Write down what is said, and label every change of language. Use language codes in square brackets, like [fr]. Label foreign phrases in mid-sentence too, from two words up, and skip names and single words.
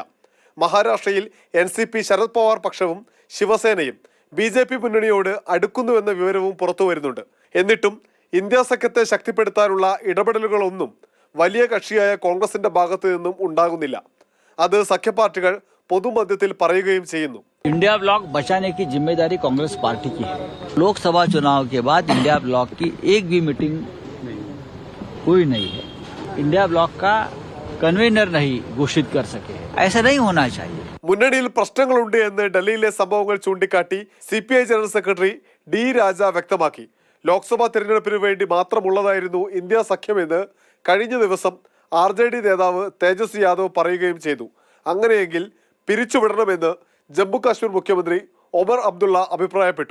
[ml] മഹാരാഷ്ട്രയിൽ NCP ശരത് പവാർ പക്ഷവും ശിവസേനയും BJP മുന്നണിയോട് അടുക്കുന്നുവെന്ന വിവരവും പുറത്തു വരുന്നുണ്ട്. എന്നിട്ടും ഇന്ത്യ സഖ്യത്തെ ശക്തിപ്പെടുത്താനുള്ള ഇടപെടലുകളൊന്നും വലിയ കക്ഷിയായ കോൺഗ്രസിന്റെ ഭാഗത്തു നിന്നും ഉണ്ടാകുന്നില്ല. അത് സഖ്യപാർട്ടികൾ പൊതുമധ്യത്തിൽ പറയുകയും ചെയ്യുന്നു. [hi] इंडिया ब्लॉक बचाने की जिम्मेदारी कांग्रेस पार्टी की है। लोकसभा चुनाव के बाद इंडिया ब्लॉक की एक भी मीटिंग हुई नहीं है। इंडिया ब्लॉक का कन्वीनर नहीं घोषित कर सके। ऐसा नहीं होना चाहिए। [ml] മുന്നണിയിൽ പ്രശ്നങ്ങളുണ്ട് എന്ന് ഡൽഹിയിലെ സംഭവങ്ങൾ ചൂണ്ടിക്കാട്ടി CPI ജനറൽ സെക്രട്ടറി D രാജ വ്യക്തമാക്കി. ലോക്സഭാ തിരഞ്ഞെടുപ്പിന് വേണ്ടി മാത്രമുള്ളതായിരുന്നു ഇന്ത്യ സഖ്യമെന്ന് കഴിഞ്ഞ ദിവസം RJD നേതാവ് തേജസ്വി യാദവ് പറയുകയും ചെയ്തു. അങ്ങനെയെങ്കിൽ പിരിച്ചുവിടണമെന്ന് ജമ്മു കാശ്മീർ മുഖ്യമന്ത്രി ഒമർ അബ്ദുള്ള അഭിപ്രായപ്പെട്ടു.